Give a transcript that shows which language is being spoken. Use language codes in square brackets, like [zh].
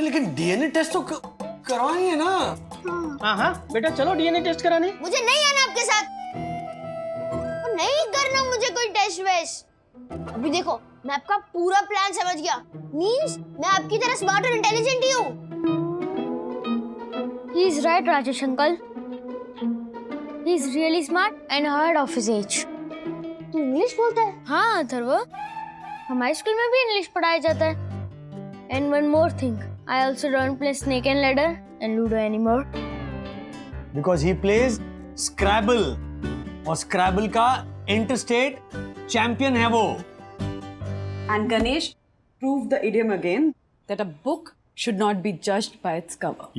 [hi] लेकिन DNA test तो करवाएंगे ना। हाँ बेटा, चलो डीएनए टेस्ट कराने। मुझे नहीं आना आपके साथ, और नहीं करना मुझे कोई टेस्ट वेस्ट। अभी देखो, मैं आपका पूरा प्लान समझ गया। मींस मैं आपकी तरह स्मार्ट और इंटेलिजेंट ही हूँ। [en] He is right, Rajesh uncle. He is really smart and ahead of his age. [hi] तू इंग्लिश बोलता है? हाँ अथर्व, हमारे स्कूल में भी इंग्लिश पढ़ाया जाता है। [en] And one more thing, I also don't play snake and ladder and ludo anymore. Because he plays Scrabble, [hi] और Scrabble का इंटरस्टेट चैंपियन है वो। [en] And Ganesh proved the idiom again that a book should not be judged by its cover.